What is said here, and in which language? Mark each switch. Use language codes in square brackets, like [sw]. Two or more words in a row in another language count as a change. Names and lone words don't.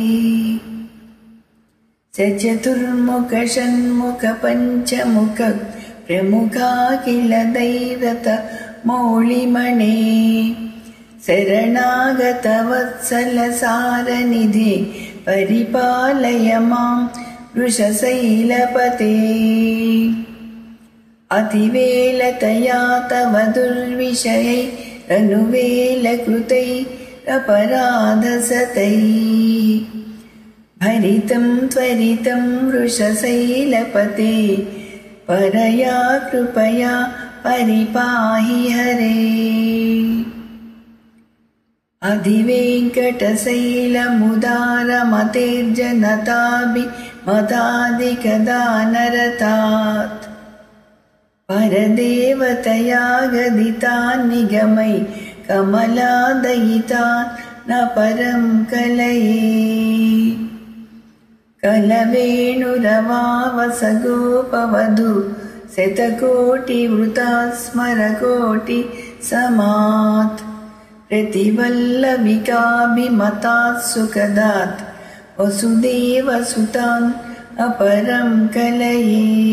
[sa] సచతుర్ముఖ షణ్ముఖ పంచముఖ ప్రముఖాఖిల దైవత మౌళిమణే శరణాగత వత్సల సారనిధే పరిపాలయ మాం వృషశైలపతే అతివేలతయా తవ దుర్విషయై అనువేలకృతై అపరాధసతై భరితం త్వరితం వృషశైలపతే పరయా కృపయా పరిపాహి హరే अधिवेङ्कटशैलमुदारमतेर्जनताभिमतादिकदानरतात् परदेवतया गदितान् निगमै कमलादयितान् न परं कलये कलवेणुरवावसगोपवधू शतकोटिवृतात् स्मरकोटिसमात् प्रतिवल्लविकाभिमतात् सुखदात् वसुदेवसुतान् अपरं कलये